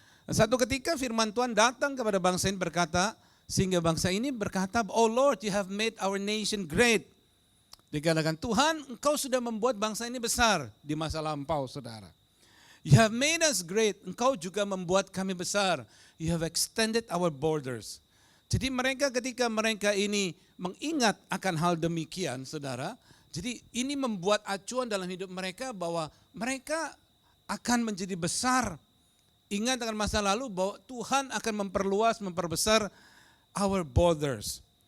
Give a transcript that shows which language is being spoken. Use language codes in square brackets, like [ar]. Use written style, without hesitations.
[id] Satu ketika firman Tuhan datang kepada bangsa ini berkata, sehingga bangsa ini berkata, [en] "Oh Lord, you have made our nation great." [id] Dikatakan, Tuhan, Engkau sudah membuat bangsa ini besar di masa lampau, saudara. [en] You have made us great. [id] Engkau juga membuat kami besar. [en] You have extended our borders. [id] Jadi ketika mereka ini mengingat akan hal demikian, saudara, jadi ini membuat acuan dalam hidup mereka bahwa mereka akan menjadi besar. Ingat akan masa lalu bahwa Tuhan akan memperluas, memperbesar [en] our borders.